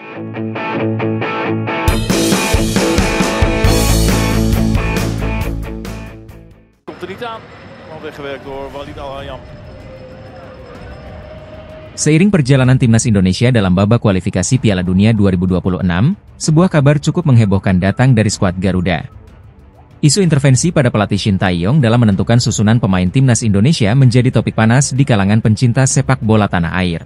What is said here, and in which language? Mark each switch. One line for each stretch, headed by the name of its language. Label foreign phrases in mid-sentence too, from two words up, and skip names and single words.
Dutch: Komt er niet aan, al weggewerkt door Walid Al-Hayam.
Indonesian: Seiring perjalanan timnas Indonesia dalam babak kualifikasi Piala Dunia 2026, sebuah kabar cukup menghebohkan datang dari skuad Garuda. Isu intervensi pada pelatih Shin Tae-yong dalam menentukan susunan pemain timnas Indonesia menjadi topik panas di kalangan pencinta sepak bola tanah air.